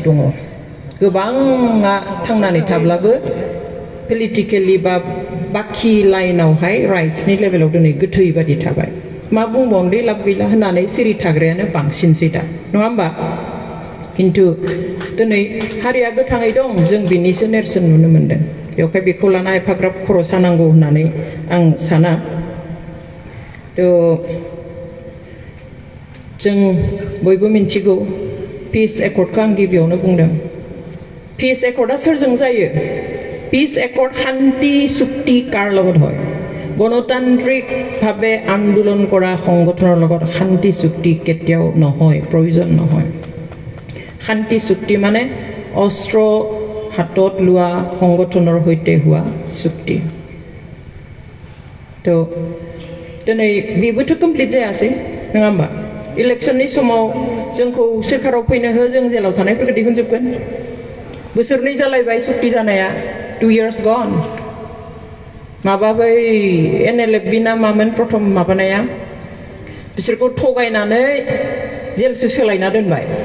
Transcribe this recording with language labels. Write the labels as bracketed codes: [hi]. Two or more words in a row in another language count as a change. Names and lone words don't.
[brx] दङ गोबाङा थांनानै थाब्लाबो पलिटिकेलि बा बाखि लाइनावहाय राइट्सनि लेभेलाव दिनै गोथै बादि थाबाय मा बुंबावनो दे लाब गैला होननानै सिरि थाग्रायानो बांसिनसै दा नङा होमबा खिन्थु दिनै हारिया गोथाङै दं जों बिनिसो नेरसोन नुनो मोनदों बेवहाय बेखौ लाना एफाग्राब खर' सानांगौ होननानै आं साना जों बयबो मिन्थिगौ पिस एकर्डखौ आं गिबियावनो बुंदों पिस एकर्डआ सोरजों जायो पिस एकर्ड शान्ति चुक्तिकार [as] লগত হয় গণতান্ত্ৰিকভাৱে আন্দোলন কৰা সংগঠনৰ লগত শান্তি চুক্তি কেতিয়াও নহয় প্ৰয়োজন নহয় শান্তি চুক্তি মানে অস্ত্ৰ হাতত লোৱা সংগঠনৰ সৈতে হোৱা চুক্তি [brx] তো दिनै बेबोथ' कमप्लिट जायासै नङा होमबा इलेक्शननि समाव जोंखौ सोरखाराव फैनो हो जों जेलाव थानायफोरखौ दिहुनजोबगोन बोसोरनै जालायबाय सुक्ति जानाया [en] 2 years gone [brx] माबा बै NLFB ना मामोन प्रथम माबानाया बिसोरखौ थगायनानै जेलसो सोलायना दोनबाय